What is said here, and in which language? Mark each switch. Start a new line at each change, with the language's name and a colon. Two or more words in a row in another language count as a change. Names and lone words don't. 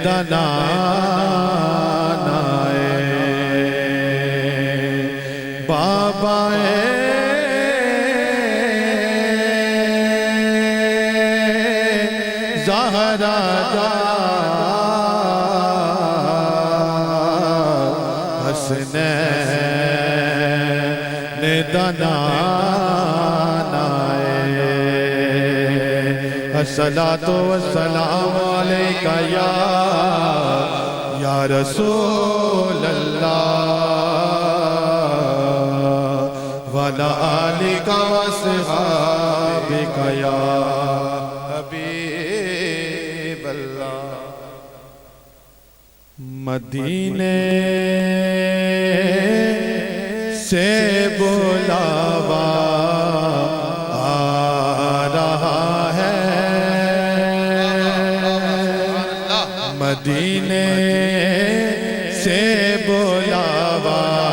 Urdu: دنانا بابا زہرا حسنین
Arabic: دنانا الصلاۃ والسلام علیک یا رسول اللہ وعلی آلک واصحابک یا
Urdu: حبیب اللہ مدینے سے بلاوا مدینے سے بلاوا